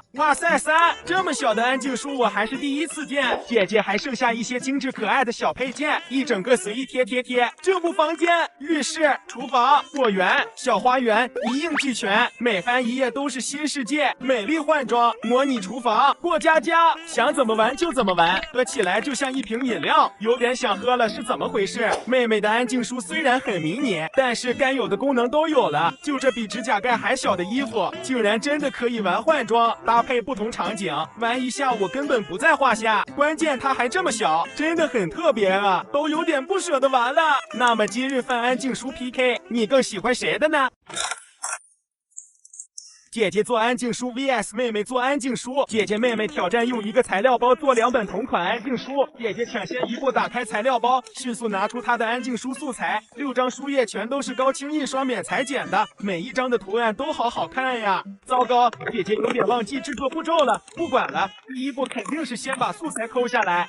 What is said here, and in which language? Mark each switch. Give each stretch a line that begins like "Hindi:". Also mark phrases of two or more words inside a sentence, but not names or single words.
Chinese: 哇塞，這麼小的安靜書我還是第一次見。姐姐還剩下一些精緻可愛的小配件，一整個隨意貼。這不房間、浴室、廚房、果園、小花園一應俱全，每翻一頁都是新世界，美麗換裝，模擬廚房，過家家，想怎麼玩就怎麼玩，喝起來就像一瓶飲料，有點想喝了，是怎麼回事？妹妹的安靜書雖然很迷你，但是該有的功能都有了，就這比指甲蓋還小的衣服，竟然真的可以玩換裝，搭配不同場景，玩一下我根本不在話下。關鍵它還這麼小，真的很特別啊，都有點不捨得玩了。那麼今日份安靜書 PK， 你更喜歡誰的呢？姐姐做安靜書 vs 妹妹做安靜書，姐姐妹妹挑戰用一個材料包做2本同款安靜書。姐姐搶先一步打開材料包，迅速拿出她的安靜書素材，6張書頁全都是高清印刷免裁剪的，每一張的圖案都好看呀。糟糕，姐姐有點忘記制作步驟了，不管了，第一步肯定是先把素材摳下來。